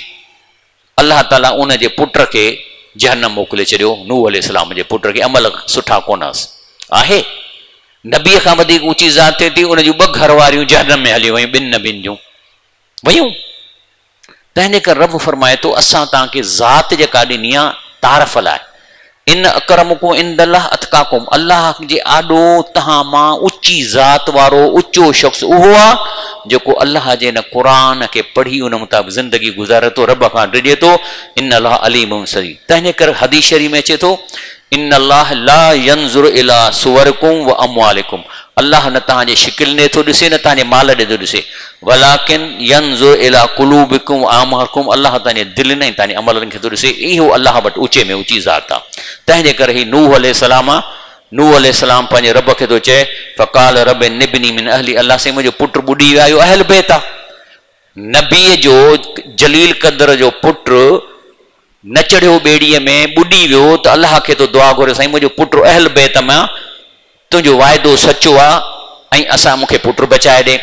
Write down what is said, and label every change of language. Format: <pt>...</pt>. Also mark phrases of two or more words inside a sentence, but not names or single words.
<sd>अल्लाह ताला उन जे पुट खे जहन्नम मोकिले छॾियो, नूह अलैहिस्सलाम जे पुट खे। अमल सुठा कोन्हसि आहे। नबीअ खां वधीक ऊची ज़ात थिए थी, उन जूं 2 घर वारियूं जहन्नम में हली वयूं, 2 नबियुनि जूं वयूं। तंहिंजे करे रब फरमाए थो असां तव्हांखे ज़ात जेका ॾिनी आहे तारफ़ लाइ।</sd> <ar>إن أكرمكم عند الله أتقاكم,</ar> <sd>अल्लाह जे आॾो तव्हां मां ऊची ज़ात वारो ऊचो शख़्स उहो आहे जेको अल्लाह जे न क़ुरान खे पढ़ी उन मुताबिक़ ज़िंदगी गुज़ारे थो, रब खां डिॼे थो।</sd> <ar>إن الله عليم سري.</ar> <sd>तंहिंजे करे हदीस शरीफ़ में अचे थो</sd> <ar>إن الله لا ينظر إلى صوركم وأموالكم,</ar> <sd>अल्लाह न तव्हांजे शिकिल ॾे थो ॾिसे न तव्हांजे माल ॾे थो ॾिसे।</sd> <ar>ولكن ينظر إلى قلوبكم وأعمالكم,</ar> <sd>अल्लाह तव्हांजे दिलि न तव्हांजे अमलनि खे थो ॾिसे। इहो अल्लाह वटि ऊचे में ऊची ज़ात आहे। तंहिंजे करे ही नूह अलैहिस्सलाम आहे। नूह अलैहिस्सलाम पंहिंजे रब खे थो चए</sd> <ar>فقال رب ابني من أهلي,</ar> <sd>अल्लाह से मुंहिंजो पुटु ॿुॾी वियो</sd> <ar>أهل بيت</ar> <sd>आहे। नबीअ जो जलील क़दर जो पुटु न चढ़ियो ॿेड़ीअ में ॿुॾी वियो त अल्लाह खे तो दुआ घुरे साईं मुंहिंजो पुटु</sd> <ar>أهل بيت</ar> <sd>मां, तुंहिंजो वाइदो सचो आहे ऐं असां मूंखे पुटु बचाए ॾे।</sd>